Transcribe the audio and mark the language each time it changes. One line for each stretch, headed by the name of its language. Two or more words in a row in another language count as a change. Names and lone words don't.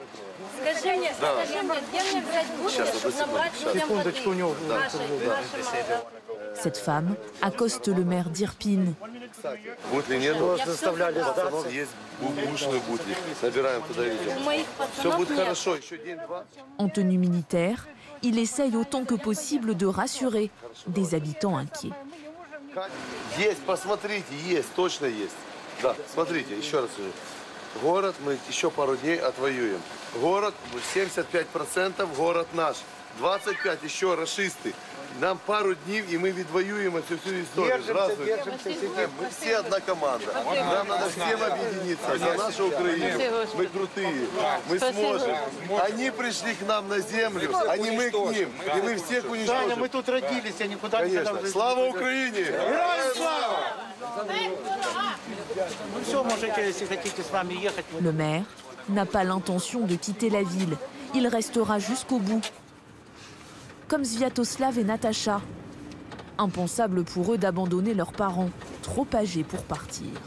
French: Cette femme accoste le maire d'Irpin. En tenue militaire, il essaye autant que possible de rassurer des habitants inquiets.
Russian: Город мы еще пару дней отвоюем. Город 75% город наш. 25% еще рашисты. Нам пару дней и мы відвоюем эту всю историю. Держимся. Мы все одна команда. Нам надо всем объединиться за нашу Украину. Мы крутые. Мы сможем. Они пришли к нам на землю, а не мы к ним. И мы всех уничтожим. Мы тут родились, а никуда не ходили. Слава Украине! Героям слава!
French: Le maire n'a pas l'intention de quitter la ville. Il restera jusqu'au bout. Comme Sviatoslav et Natacha. Impensable pour eux d'abandonner leurs parents, trop âgés pour partir.